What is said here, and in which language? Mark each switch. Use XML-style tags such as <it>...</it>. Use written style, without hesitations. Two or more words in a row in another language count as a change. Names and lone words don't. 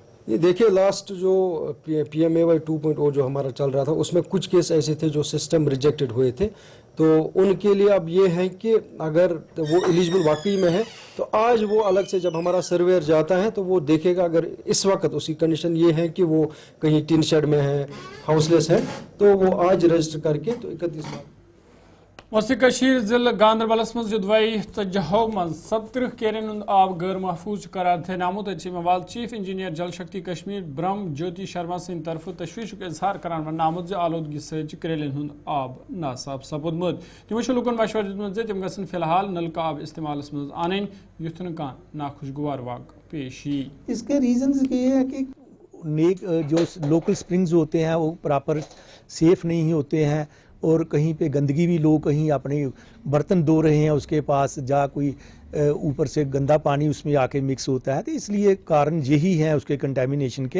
<hi>ये देखिए लास्ट जो PMAY 2.0 जो हमारा चल रहा था, उसमें कुछ केस ऐसे थे जो</hi> <en>system rejected</en> <hi>हुए थे, तो उनके लिए अब ये है कि अगर तो वो एलिजिबल वाकई में है, तो आज वो अलग से जब हमारा सर्वेयर जाता है तो वो देखेगा, अगर इस वक्त उसकी कंडीशन ये है कि वो कहीं</hi> <en>tin shed</en> <hi>में है, हाउसलेस है, तो वो आज रजिस्टर करके तो 31 मार्च</hi> <ks>वसी कशीर जिले गांधरबलस मज जुदवाई तजहो मज 17 केरन हुंद आब गैर महफूज करार थेनामुत मवाल</ks> <en>chief engineer</en> <ks>जल शक्ति कश्मीर ब्रह्म ज्योति शर्मा सिंद तरफ तशवीशुक इजहार करान वनामुत ज आलूदगी सच करेलन हुंद आब नासाब सपुदमुत तिमो लुकन मशवर दितमुत ज तिम गसन फिलहाल नलका आब इस्तेमालस मज आनन युथ कान नाखुशगवार वाक पेश यी।</ks> <hi>इसके रीजंस ये है कि जो</hi> <en>local springs</en> <hi>होते हैं वो</hi> <en>proper safe</en> <hi>नहीं होते हैं, और कहीं पे गंदगी भी, लोग कहीं अपने बर्तन धो रहे हैं उसके पास जा कोई ऊपर से गंदा पानी उसमें आके मिक्स होता है, तो इसलिए कारण यही है उसके कंटेमिनेशन के।</hi>